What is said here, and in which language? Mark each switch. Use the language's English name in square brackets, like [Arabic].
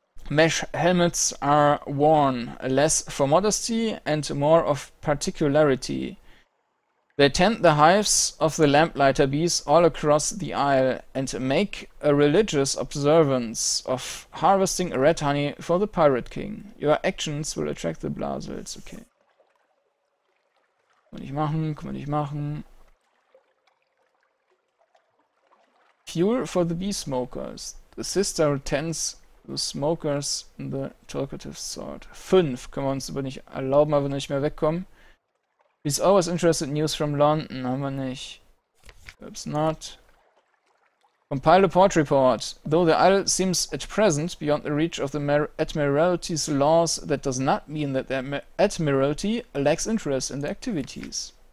[English] Mesh helmets are worn, less for modesty and more of particularity. They tend the hives of the lamplighter bees all across the isle and make a religious observance of harvesting red honey for the Pirate King. Your actions will attract the Blasels. Okay. [German] Kann man nicht machen, kann man nicht machen. [English] Fuel for the bee smokers. The sister tends the smokers in the talkative sort. [German] 5 können wir uns aber nicht erlauben, weil wir nicht mehr wegkommen. [English] He's always interested in news from London. [German] Haben wir nicht. [English] Perhaps not. Compile a port report. Though the isle seems at present beyond the reach of the Admiralty's laws, that does not mean that the Admiralty lacks interest in the activities.